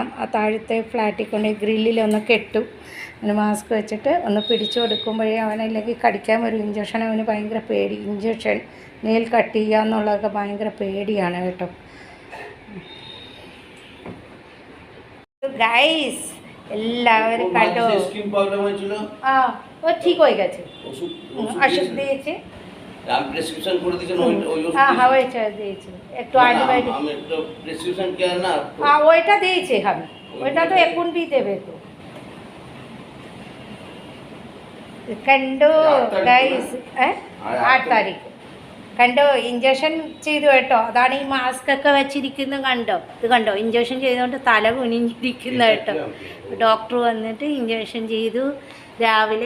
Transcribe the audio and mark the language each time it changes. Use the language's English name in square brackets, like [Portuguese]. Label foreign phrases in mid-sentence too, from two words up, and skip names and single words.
[Malayalam] ആ താഴത്തെ ഫ്ലാറ്റിൽ കൊണ്ട് ഗ്രില്ലിലൊന്ന് കെട്ടും. അങ്ങനെ മാസ്ക് വെച്ചിട്ട് ഒന്ന് പിടിച്ചു കൊടുക്കുമ്പോഴേ അവനല്ലെങ്കിൽ കടിക്കാൻ വരും. ഇഞ്ചക്ഷൻ അവന് ഭയങ്കര പേടി. ഇഞ്ചക്ഷൻ [English] nail cut [Malayalam] ചെയ്യുക എന്നുള്ളതൊക്കെ ഭയങ്കര പേടിയാണ് കേട്ടോ. গাইস എല്ലാവരും കണ്ടോ? [Bangla] ও ঠিক হয়ে গেছে, ওষুধ দিয়েছে, প্রেসক্রিপশন করে দিয়েছেন। হ্যাঁ ওইটা দিয়েছে, একটু অ্যান্টিবায়োটিক। আমি তো প্রেসক্রিপশন কে না, হ্যাঁ ওইটা দিয়েছে। আমি ওইটা তো এখন দিয়ে দেবে তো। [Malayalam] കണ്ടോ ഗൈസ്, 8 താരീഖ് കണ്ടോ ഇഞ്ചക്ഷൻ ചെയ്തു കേട്ടോ. അതാണ് ഈ മാസ്ക് ഒക്കെ വെച്ചിരിക്കുന്നത്. കണ്ടോ, ഇത് കണ്ടോ, ഇഞ്ചക്ഷൻ ചെയ്തുകൊണ്ട് തല കുനിഞ്ഞിരിക്കുന്ന കേട്ടോ. ഡോക്ടർ വന്നിട്ട് ഇഞ്ചക്ഷൻ ചെയ്തു രാവിലെ.